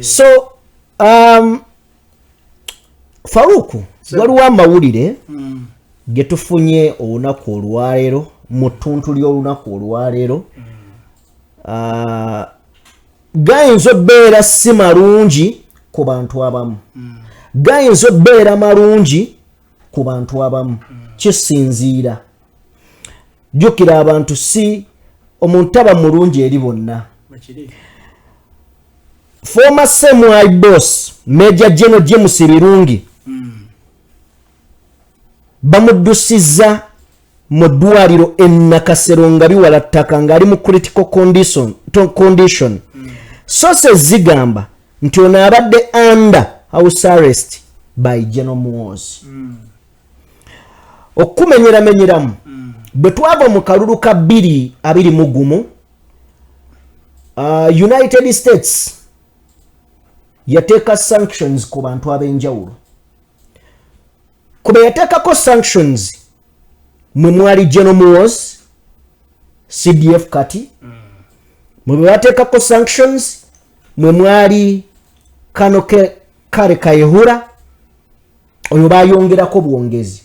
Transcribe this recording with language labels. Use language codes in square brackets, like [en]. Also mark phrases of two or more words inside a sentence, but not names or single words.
[lg] So Farouk waliwo amawulire ge tufunye olunaku olwaleero mu ttuntu ly'olunaku olwaleero gayinza obbeera si malungi ku bantu abamu gayinza obbeera malungi ku bantu abamu kisinziira jjukira abantu si omuntu aba mulungi eri bonna. [en] Former Samuel boss Major General James Birungi [lg] bamuddusiza mu ddwaliro Nakasero nga biwala ttaka ng'ali mu [en] critical condition. [lg] Sources zigamba nti ono abadde [en] under house arrest by General Muhoozi. [lg] Okumenyeramenyeramu bwe twava mu kalulu ka 2021 United States yateeka sanctions ku bantu ab'enjawulo. Kube yateekako sanctions mwe mwali General Muhoozi CDF kati mwe bateekako sanctions mwe mwali Kano Kale Kayihura oyo bayongerako bwongezi.